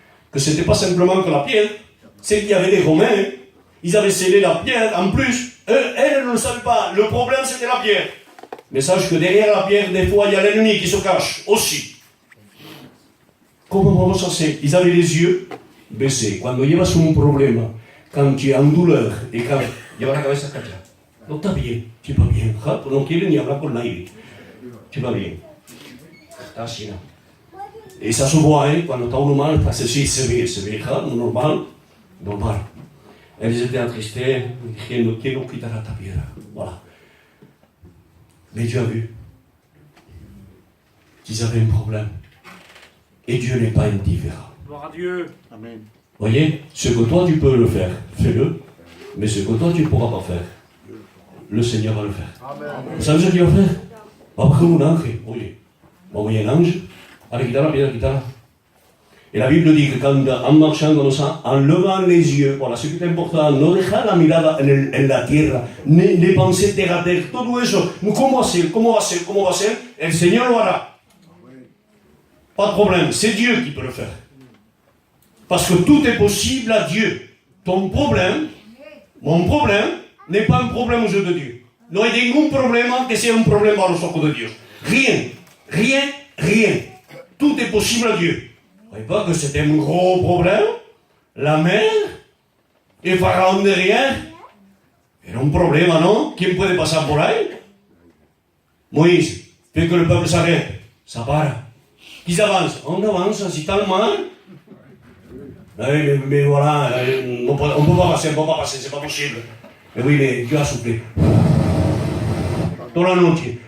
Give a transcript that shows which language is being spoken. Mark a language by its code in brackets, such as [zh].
[fr] Que ce n'était pas simplement que la pierre. C'est qu'il y avait des Romains. Ils avaient scellé la pierre. En plus, elles ne le savaient pas. Le problème, c'était la pierre. Mais sache que derrière la pierre, des fois, il y a l'ennemi qui se cache aussi. Comment [es] vamos a hacer? [fr] Ils avaient les yeux baissés. [es] Cuando llevas un problema, [fr] quand tu es en douleur, et quand [es] llevas la cabeza callada, no está bien, [fr] tu vas bien. [es] No quiere ni hablar con nadie. Tu vas bien. Está así, ¿no? [fr] Et ça se voit, hein, quand on est mal, parce que si c'est normal. Elles étaient attristées, [es] diciendo, ¿quién nos quitará esta piedra? [fr] Voilà. Mais Dieu a vu qu'ils avaient un problème. Et Dieu n'est pas indifférent. Gloire à Dieu. Amen. Voyez, ce que toi tu peux le faire, fais-le. Mais ce que toi tu ne pourras pas faire, le Seigneur va le faire. Amen. Vous savez ce qu'il va faire? Va prendre un ange, oye, va envoyer un ange, allez, quitte la piedra, quitte-la. Et la Bible dit que quand, en marchant comme ça, en levant les yeux, voilà, ce qui est important, [es] no dejar la mirada en la tierra, [fr] ne penser terre à terre, [es] todo eso, ¿cómo va a ser? El Señor lo hará. [fr] Pas de problème, c'est Dieu qui peut le faire. Parce que tout est possible à Dieu. Ton problème, mon problème, n'est pas un problème aux yeux de Dieu. [es] No hay ningún problema que sea un problema a los ojos de Dios. [fr] Rien. Tout est possible à Dieu. Vous ne voyez pas que c'était un gros problème? [es] La mer, el faraón derrière, era un problema, ¿no? ¿Quién puede pasar por ahí? [fr] Moïse, fait que le peuple s'arrête, ça part. Qu'ils avancent, on avance, si t'as le mal. Mais voilà, on peut pas passer, c'est pas possible. Mais oui, mais Dieu a soufflé. Dans la noche.